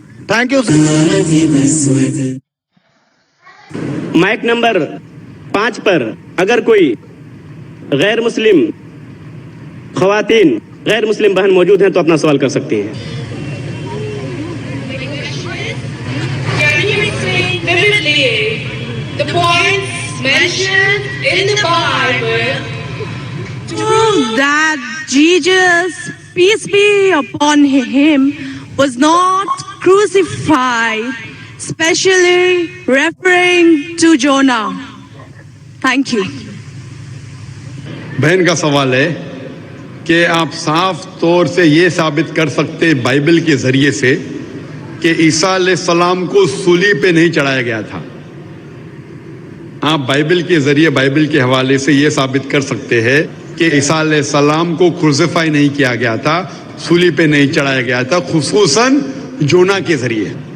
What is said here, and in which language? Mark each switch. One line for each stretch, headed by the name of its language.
English: Thank you.
Hindi: Mic number 5 पर अगर कोई गैर मुस्लिम खवातीन, गैर मुस्लिम बहन मौजूद हैं तो अपना सवाल कर सकती हैं।
English: Can you explain vividly the points mentioned in the Bible that Jesus, peace be upon him, was not crucified, especially referring to Jonah? Thank you.
Hindi: बहन का सवाल है कि आप साफ तौर से ये साबित कर सकते बाइबल के जरिए से कि ईसा अलैहिस्सलाम को सूली पे नहीं चढ़ाया गया था। आप बाइबल के जरिए, बाइबल के हवाले से ये साबित कर सकते हैं कि ईसा अलैहिस्सलाम को क्रूसिफाई नहीं किया गया था, सूली पे नहीं चढ़ाया गया था, खुसूसन जोना के जरिए।